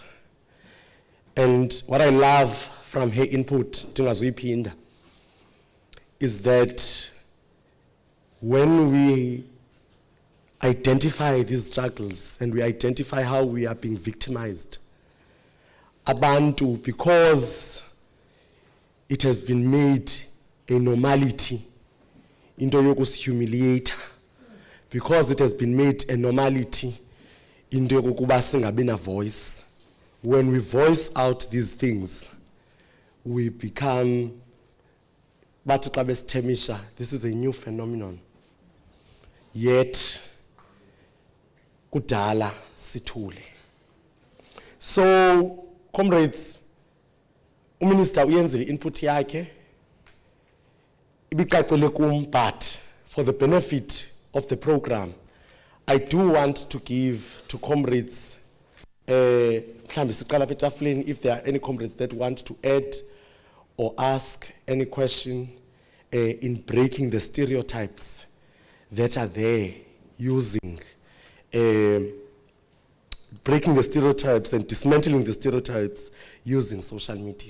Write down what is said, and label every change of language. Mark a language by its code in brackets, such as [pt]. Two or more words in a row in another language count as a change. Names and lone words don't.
[en] And what I love from her input, is that when we identify these struggles and we identify how we are being victimized. Abantu, because it has been made a normality, [xh] into yokus [en] humiliate, because it has been made a normality, [xh] into yokuba singabi na voice. [en] When we voice out these things, we become, this is a new phenomenon. Yet, [xh] kudala sithule. [en] So, comrades, [xh] uMinister uyenzile input yakhe ibicacile kum, [en] but for the benefit of the program, I do want to give to comrades [xh] mhlambe siqala apha etafuleni, [en] if there are any comrades that want to add or ask any question in breaking the stereotypes that are there, using breaking the stereotypes and dismantling the stereotypes using social media.